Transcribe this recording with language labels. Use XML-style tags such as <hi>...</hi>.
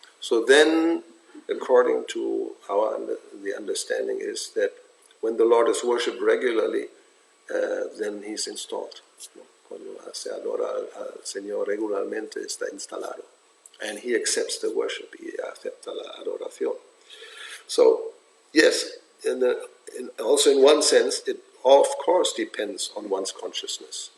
<en>So then, according to the understanding is that when the Lord is worshipped regularly, then He's installed.</en> <es>Cuando se adora al Señor regularmente, está instalado.</es> <en>And He accepts the worship,</en> <es>y acepta la adoración.</es> <en>So, yes, also in one sense, it of course depends on one's consciousness.</en>